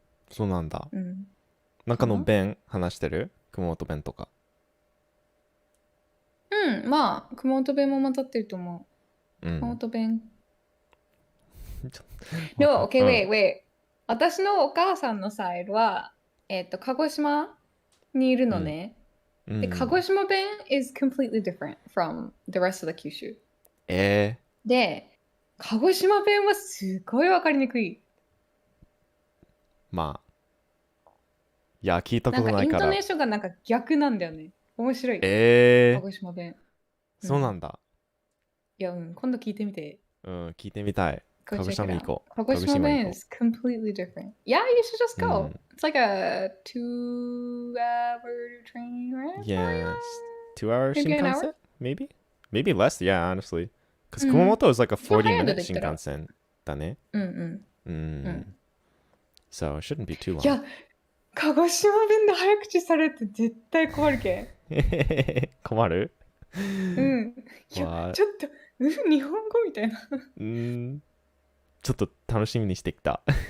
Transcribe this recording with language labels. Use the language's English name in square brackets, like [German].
[Japanese] そうなんだ。なんかの弁話してる？熊本弁とか。まあ、熊本弁も混ざってると思う。熊本弁。でも、 [English] wait. [Japanese] 私のお母さんのサイドは、鹿児島にいるのね。 [English] で、鹿児島弁 is completely different from the rest of the 九州。 [Japanese] で、鹿児島弁はすごいわかりにくい。まあ。いや、聞いたことないから。なんかイントネーションがなんか逆なんだよね。面白い。鹿児島弁。そうなんだ。いや、今度聞いてみて。聞いてみたい。鹿児島行こう。 [English] 鹿児島弁 is completely different. Yeah, you should just go. It's like a 2-hour train, right? Yes. 2 hours Shinkansen? Maybe less. Yeah, honestly. Because Kumamoto is like a 40-minute [Japanese] 早いので言ったら。 Shinkansen だね。うん。 [English] So it shouldn't be too [Japanese] い [English] long. [Japanese] や、鹿児島弁で早口されて絶対困るけ困るん。いや、ちょっと、日本語みたいな。ちょっと楽しみにしてきた。